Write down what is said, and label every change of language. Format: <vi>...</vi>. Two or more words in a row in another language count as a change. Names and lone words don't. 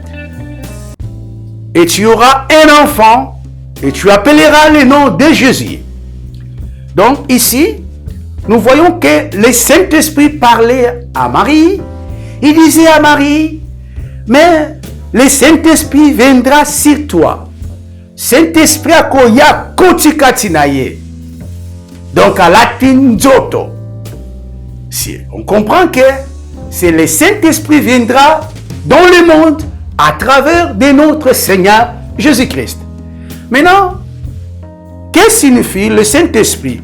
<fr>Et tu auras un enfant et tu appelleras le nom de Jésus. Donc ici, nous voyons que le Saint-Esprit parlait à Marie. Il disait à Marie, mais le Saint-Esprit viendra sur toi.</fr> <ln>Saint-Esprit akoya kotikati na ye. Donc à latin nzoto.</ln> <fr>Si on comprend que c'est le Saint-Esprit viendra dans le monde à travers de notre Seigneur Jésus-Christ. Maintenant, que signifie le Saint-Esprit?</fr>